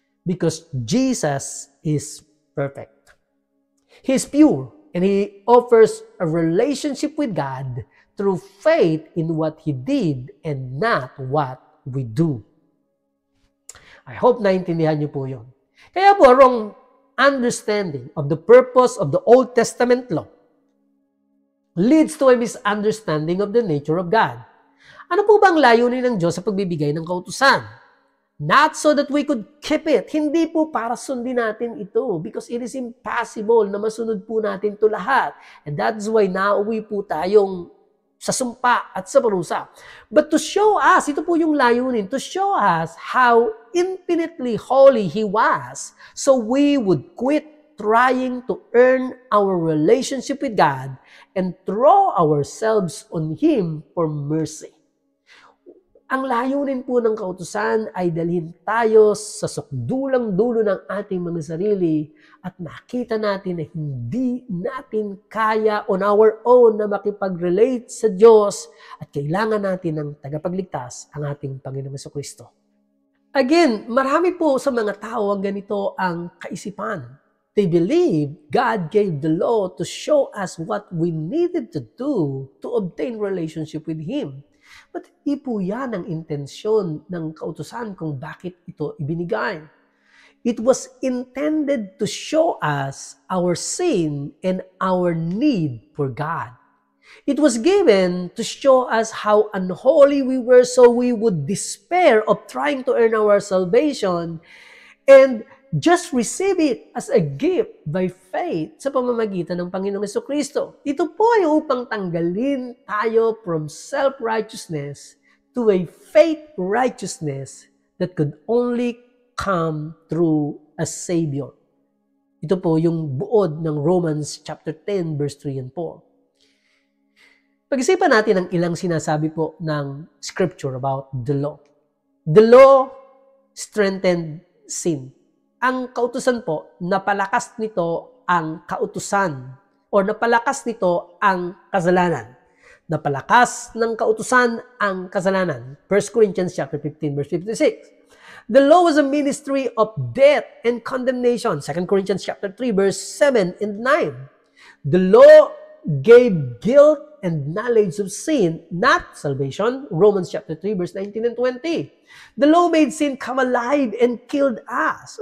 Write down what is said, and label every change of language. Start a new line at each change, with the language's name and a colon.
English: Because Jesus is perfect. He is pure, and He offers a relationship with God through faith in what He did and not what we do. I hope
Filipino: naintindihan niyo po yun. Kaya po,
English: wrong understanding of the purpose of the Old Testament law leads to a misunderstanding of the nature of God.
Filipino: Ano po bang layunin ng Diyos sa pagbibigay ng kautusan?
English: Not so that we could keep it.
Filipino: Hindi po para sundin natin ito,
English: because it is impossible
Filipino: na masunod po natin ito lahat.
English: And that's why
Filipino: nauwi po tayong sa sumpa at sa parusa.
English: But to show us,
Filipino: ito po yung layunin,
English: to show us how infinitely holy He was, so we would quit trying to earn our relationship with God and throw ourselves on Him for mercy.
Filipino: Ang layunin po ng kautusan ay dalhin tayo sa sukdulang dulo ng ating mga sarili at nakita natin na hindi natin kaya
English: on our own
Filipino: na makipag-relate sa Diyos at kailangan natin ng tagapagligtas, ang ating Panginoong Jesucristo. Again, marami po sa mga tao ang ganito ang kaisipan.
English: They believe God gave the law to show us what we needed to do to obtain relationship with Him.
Filipino: But hindi po yan ang intensyon ng kautusan kung bakit ito ibinigay.
English: It was intended to show us our sin and our need for God. It was given to show us how unholy we were, so we would despair of trying to earn our salvation and just receive it as a gift by faith
Filipino: sa pamamagitan ng Panginoong Jesucristo. Ito po ay upang tanggalin tayo
English: from self-righteousness to a faith righteousness that could only come through a Savior.
Filipino: Ito po yung buod ng Romans chapter 10 verse 3 and 4. Pag-isipan natin ang ilang sinasabi po ng scripture
English: about the law. The law strengthened sin.
Filipino: Ang kautusan po, napalakas nito ang kautusan or napalakas nito ang kasalanan. Napalakas ng kautusan ang kasalanan.
English: 1 Corinthians chapter 15 verse 56. The law was a ministry of death and condemnation. 2 Corinthians chapter 3 verse 7 and 9. The law gave guilt and knowledge of sin, not salvation. Romans chapter 3 verse 19 and 20. The law made sin come alive and killed us.